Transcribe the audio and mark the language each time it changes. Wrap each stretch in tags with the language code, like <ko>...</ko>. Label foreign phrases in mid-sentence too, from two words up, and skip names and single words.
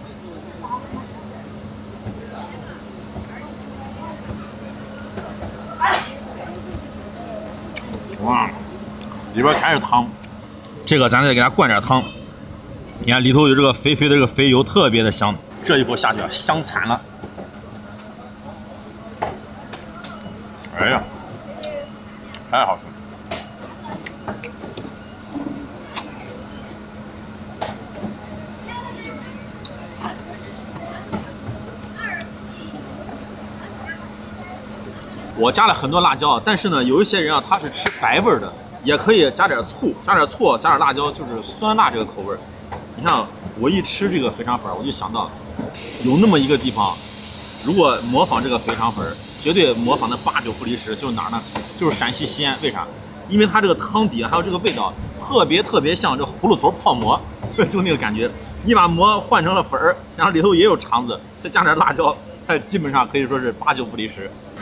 <zh>哇，裡邊全是湯，這個咱得給它灌點湯。你看裡頭有這個肥肥的這個肥油，特別的香。這一口下去啊，香慘了。哎呀，太好吃了！我加了很多辣椒，但是呢，有一些人啊，他是吃白味的，也可以加點醋，加點辣椒，就是酸辣這個口味。你看，我一吃這個肥腸粉，我就想到有那麼一個地方，如果模仿這個肥腸粉，絕對模仿的8九不離10，就是哪兒呢？就是陝西西安。為啥？因為它這個湯底還有這個味道，特別像這葫蘆頭泡饃，就那個感覺。你把饃換成了粉兒，然後裡頭也有腸子，再加點辣椒，它基本上可以說是8九不離10。</zh>